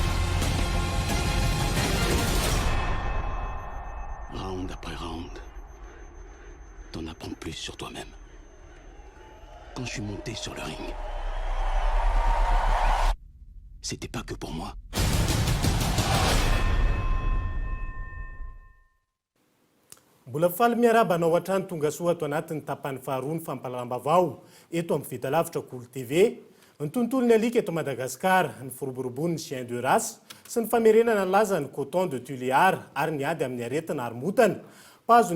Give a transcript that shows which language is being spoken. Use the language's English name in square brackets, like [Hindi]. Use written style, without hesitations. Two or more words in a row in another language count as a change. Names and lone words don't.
[French] Round après round, t'en apprends plus sur toi-même. Quand je suis monté sur le ring, c'était pas que pour moi. [Malagasy] Mbola faly miaraba anao hatrany tonga soa ato anatin'ny tapany faharoa ny fampahalalam-baovao eto amin'ny vita lavitra Cool TV. Ny tontolon'ny alika eto Madagasikara, ny firoborobon'ny [French] chien de race [Malagasy] sy ny famerenana laza ny coton de Tuléar ary ny ady amin'ny aretina aromotana.